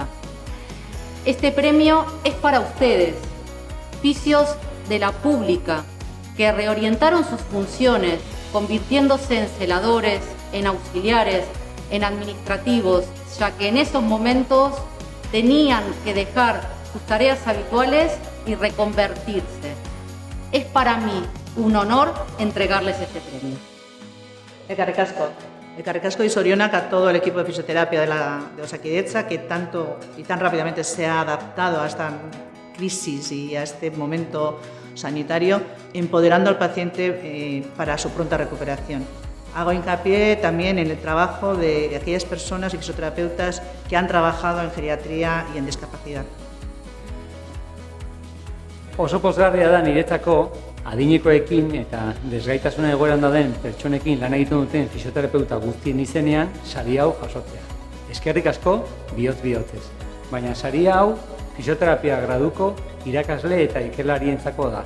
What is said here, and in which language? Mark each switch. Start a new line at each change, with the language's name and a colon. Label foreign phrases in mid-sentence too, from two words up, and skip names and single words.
Spanish: Este premio es para ustedes, fisios de la pública, que reorientaron sus funciones, convirtiéndose en celadores, en auxiliares, en administrativos, ya que en esos momentos tenían que dejar sus tareas habituales y reconvertirse. Es para mí un honor entregarles este premio.
Basque: Eskerrik asko. Eskerrik asko
Spanish: y zorionak a todo el equipo de fisioterapia de Osakidetza que tanto y tan rápidamente se ha adaptado a esta crisis y a este momento sanitario, empoderando al paciente para su pronta recuperación. Hago hincapié también en el trabajo de aquellas personas y fisioterapeutas que han trabajado en geriatría y en discapacidad.
Basque: Oso pozgarria da niretzako adinekoekin eta desgaitasuna egoeran dauden pertsonekin lan egiten duten fisioterapeuta guztien izenean sari hau jasotzea. Eskerrik asko bihotz-bihotzez. Baina sari hau fisioterapia graduko irakasle eta ikerlarientzako da.